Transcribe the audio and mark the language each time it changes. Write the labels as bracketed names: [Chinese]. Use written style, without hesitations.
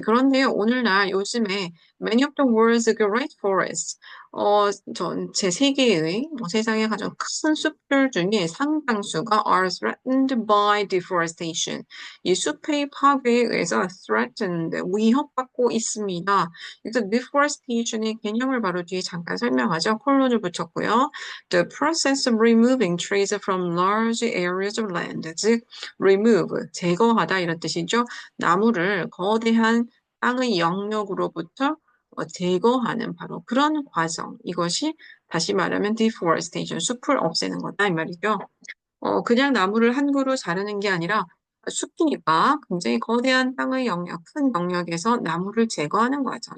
[Korean] 그런데요, 오늘날 요즘에 [English] many of the world's great forests, [Korean] 전체 세계의 세상의 가장 큰 숲들 중에 상당수가 [English] are threatened by deforestation. [Korean] 이 숲의 파괴에 의해서 threatened, 위협받고 있습니다. 그래서 deforestation의 개념을 바로 뒤에 잠깐 설명하죠. 콜론을 붙였고요. [English] The process of removing trees from large areas of land, 즉 remove, [Korean] 제거하다 이런 뜻이죠. 나무를 거대한 땅의 영역으로부터 제거하는 바로 그런 과정. 이것이 다시 말하면 deforestation, 숲을 없애는 거다 이 말이죠. 그냥 나무를 한 그루 자르는 게 아니라 숲이니까 굉장히 거대한 땅의 영역, 큰 영역에서 나무를 제거하는 거죠.